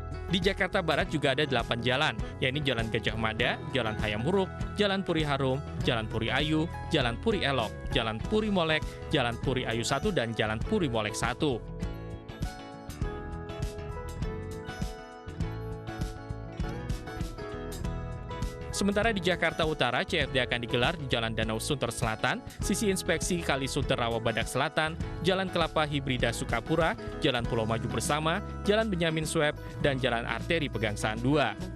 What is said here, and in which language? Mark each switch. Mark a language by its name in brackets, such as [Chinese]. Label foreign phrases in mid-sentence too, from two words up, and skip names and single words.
[Indonesian] Di Jakarta Barat juga ada 8 jalan, yakni Jalan Gajah Mada, Jalan Hayam Huruk, Jalan Puri Harum, Jalan Puri Ayu, Jalan Puri Elok, Jalan Puri Molek, Jalan Puri Ayu 1, dan Jalan Puri Molek 1. Sementara di Jakarta Utara, CFD akan digelar di Jalan Danau Sunter Selatan, sisi inspeksi Kali Sunter Rawabadak Selatan, Jalan Kelapa Hibrida Sukapura, Jalan Pulau Maju Bersama, Jalan Benyamin Sueb, dan Jalan Arteri Pegangsaan 2.